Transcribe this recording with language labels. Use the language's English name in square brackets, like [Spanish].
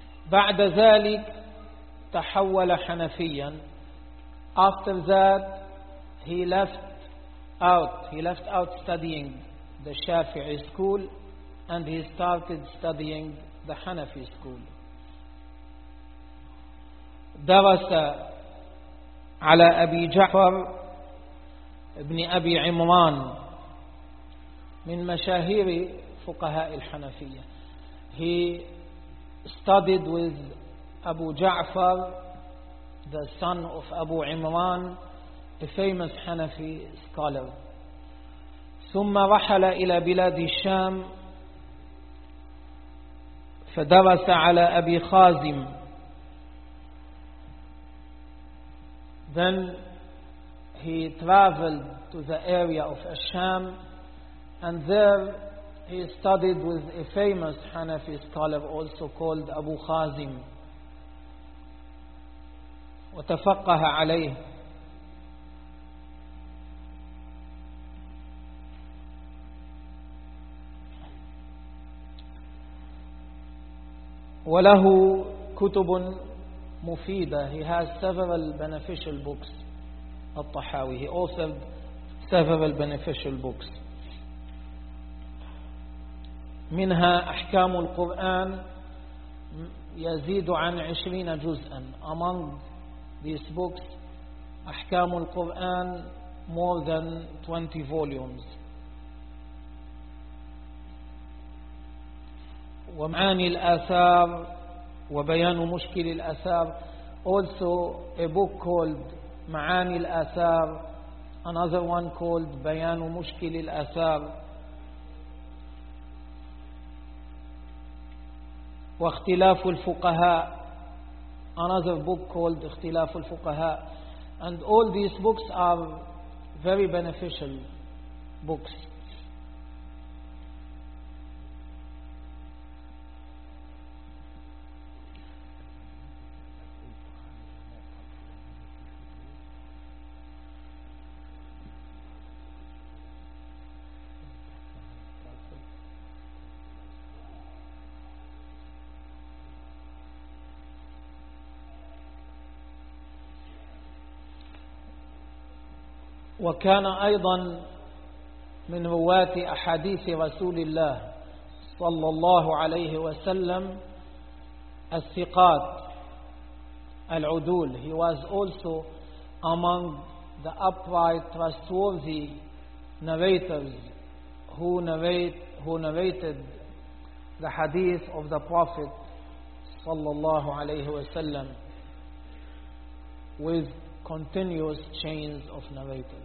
[Arabic] بعد ذلك تحول حنفيا. [English] After that, he left out studying the Shafi'i school and he started studying the Hanafi school. [Arabic] درس على أبي جعفر ابن أبي عمران من مشاهير فقهاء الحنفية. [English] He studied with Abu Ja'far, the son of Abu Imran, the famous Hanafi scholar. [Arabic] ثم رحل إلى بلاد الشام فدرس على أبي خازم. [English] Then he traveled to the area of Asham, and there he studied with a famous Hanafi scholar also called Abu Khazim. [Arabic] وتفقه عليه. وله كتب مفيدة. [English] He has several beneficial books. [Arabic] الطحاوي. [English] He authored several beneficial books. [Arabic] منها أحكام القرآن يزيد عن 20 جزءا. [English] Among these books, أحكام القرآن more than 20 volumes. [Arabic] ومعاني الآثار وبيان مشكل الآثار. [English] Also a book called معاني الآثار, another one called بيان مشكل الآثار. [Arabic] واختلاف الفقهاء, [English] another book called [Arabic] اختلاف الفقهاء. [English] And all these books are very beneficial books. [Arabic] وكان أيضا من رواة أحاديث رسول الله صلى الله عليه وسلم الثقات العدول. [English] He was also among the upright, trustworthy narrators who narrated the hadith of the Prophet [Arabic] صلى الله عليه وسلم [English] with continuous chains of narrators.